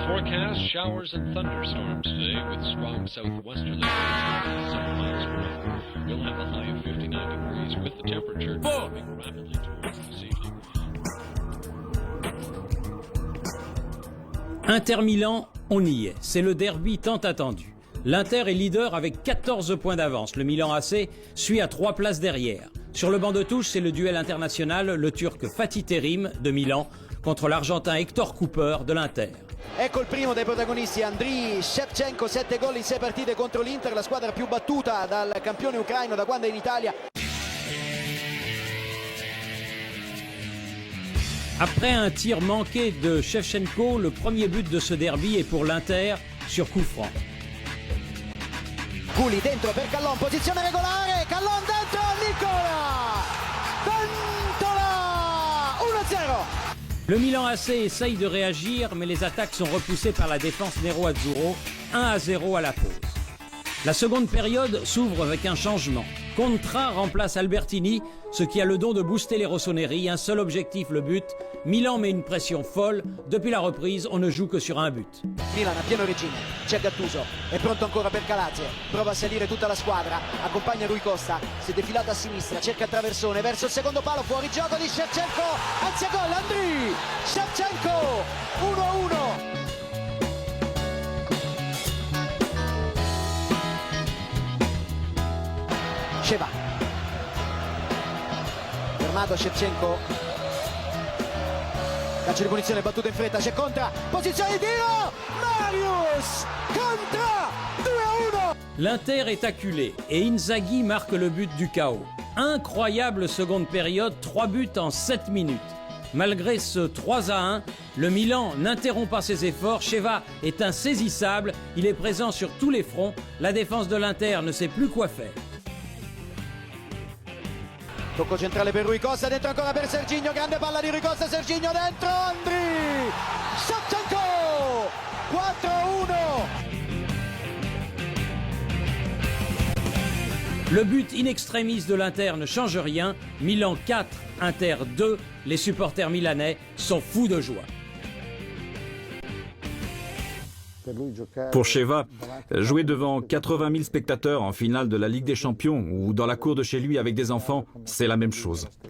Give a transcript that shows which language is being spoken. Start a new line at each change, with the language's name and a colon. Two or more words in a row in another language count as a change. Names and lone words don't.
English: Overcast showers and thunderstorms today with strong southwesterly winds several miles per hour. We'll have a high of 59 degrees with the temperature dropping rapidly towards this evening.
French: Inter-Milan, on y est. C'est le derby tant attendu. L'Inter est leader avec 14 points d'avance. Le Milan AC suit à 3 places derrière. Sur le banc de touche, c'est le duel international, le Turc Fatih Terim de Milan contre l'Argentin Hector Cooper de l'Inter.
Italian: Ecco il primo dei protagonisti, Andriy Shevchenko, 7 gol in 6 partite contro l'Inter, la squadra più battuta dal campione ucraino da quando è in Italia.
French: Après un tir manqué de Shevchenko, le premier but de ce derby est pour l'Inter sur coup franc.
Italian: Gulli dentro per Callon, posizione regolare, Callon dentro, Nicola! Ventola! 1-0!
French: Le Milan AC essaye de réagir, mais les attaques sont repoussées par la défense nero-azzurro, 1-0 à la pause. La seconde période s'ouvre avec un changement. Contra remplace Albertini, ce qui a le don de booster les rossoneri. Un seul objectif, le but. Milan met une pression folle. Depuis la reprise, on ne joue que sur un but.
Italian: Milan a pieno regime, c'è Gattuso, è pronto ancora per Calazze, prova a salire tutta la squadra, accompagna Rui Costa, si è defilato a sinistra, cerca il traversone, verso il secondo palo, fuori gioco di Shevchenko, anzi gol, Andriy Shevchenko, 1-1. Sheva, fermato Shevchenko, calcio di punizione battuto in fretta, c'è Contra, posizione di tiro, Marius Contra, 2-1.
French: L'Inter est acculé et Inzaghi marque le but du chaos. Incroyable seconde période, 3 buts en 7 minutes. Malgré ce 3-1, le Milan n'interrompt pas ses efforts. Sheva est insaisissable, il est présent sur tous les fronts. La défense de l'Inter ne sait plus quoi faire.
Italian: Tocco centrale per Rui Costa, dentro ancora per Serginho, grande palla di Rui Costa, Serginho dentro, Andriy Shevchenko, 4-1.
French: Le but in extremis de l'Inter ne change rien. Milan 4, Inter 2. Les supporters milanais sont fous de joie. Pour Sheva, jouer devant 80 000 spectateurs en finale de la Ligue des Champions ou dans la cour de chez lui avec des enfants, c'est la même chose.